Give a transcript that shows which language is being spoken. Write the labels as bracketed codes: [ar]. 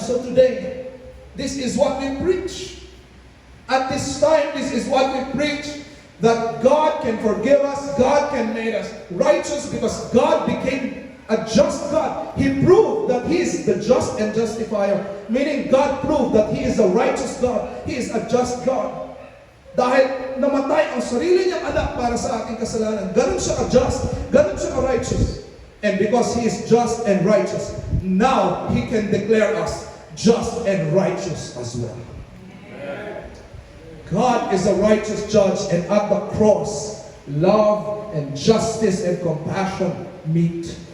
[en] So today, this is what we preach. At this time, this is what we preach. That God can forgive us. God can make us righteous because God became a just God. He proved that He is the just and justifier. Meaning God proved that He is a righteous God. He is a just God. [tl] Dahil namatay ang sarili niyang anak para sa ating kasalanan. Ganun siya ka-just. Ganun siya ka-righteous. [en] And because He is just and righteous, now He can declare us just and righteous as well. God is a righteous judge, and at the cross, love and justice and compassion meet.